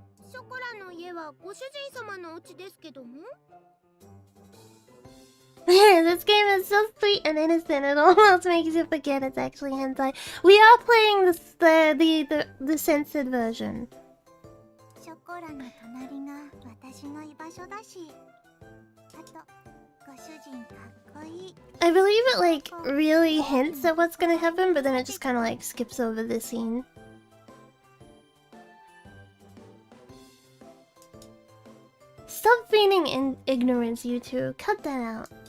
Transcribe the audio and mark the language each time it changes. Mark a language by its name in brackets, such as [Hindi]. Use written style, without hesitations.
[Japanese] ショコラの家はご主人様のお家ですけども。 [English] This game is so sweet and innocent, it almost makes you forget it's actually hentai. We are playing the censored version. [Japanese] ショコラの隣が私の居場所だし。あと、ご主人かっこいい。 [English] I believe it like really hints at what's gonna happen, but then it just kind of like skips over the scene. Stop feigning ignorance, you two. Cut that out.